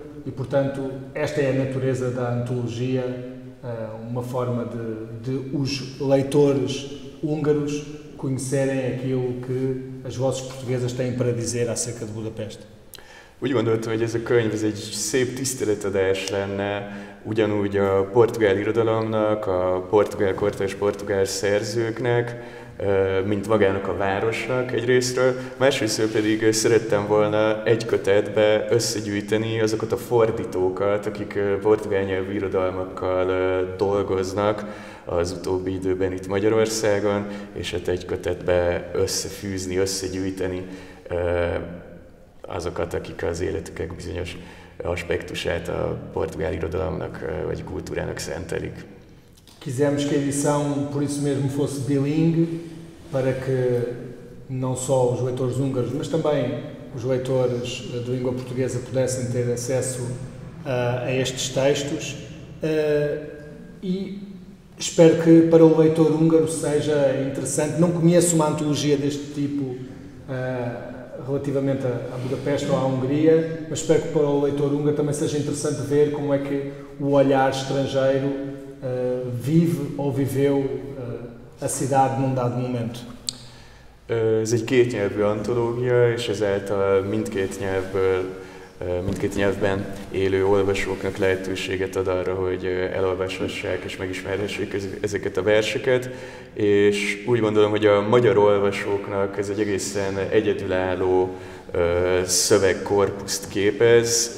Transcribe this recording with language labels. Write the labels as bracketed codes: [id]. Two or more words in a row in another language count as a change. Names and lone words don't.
[pt] E, portanto, esta é a natureza da antologia, uma forma de os leitores húngaros conhecerem aquilo que as vozes portuguesas têm para dizer acerca de Budapeste. [hu] Úgy gondoltam, hogy ez a könyv ez egy szép tiszteletadás lenne, ugyanúgy a portugál irodalomnak, a portugál kortárs portugál szerzőknek, mint magának a városnak egyrésztről, másrésztről pedig szerettem volna egy kötetbe összegyűjteni azokat a fordítókat, akik portugál nyelvű irodalmakkal dolgoznak az utóbbi időben itt Magyarországon, és hát egy kötetbe összefűzni, összegyűjteni azokat, akik az életüknek bizonyos aspektusát a portugál irodalomnak vagy kultúrának szentelik. [pt] Quisemos que a edição, por isso mesmo, fosse bilingue, para que não só os leitores húngaros, mas também os leitores de língua portuguesa pudessem ter acesso a estes textos. E espero que para o leitor húngaro seja interessante. Não conheço uma antologia deste tipo relativamente a Budapeste ou à Hungria, mas espero que para o leitor húngaro também seja interessante ver como é que o olhar estrangeiro vive ou viveu a cidade num dado momento. [hu] Ez egy kétnyelvű antológia, és ezáltal mindkét nyelvben élő olvasóknak lehetőséget ad arra, hogy elolvashassák és megismerhessék ezeket a verseket, és úgy gondolom, hogy a magyar olvasóknak ez egy egészen egyedülálló szövegkorpuszt képez,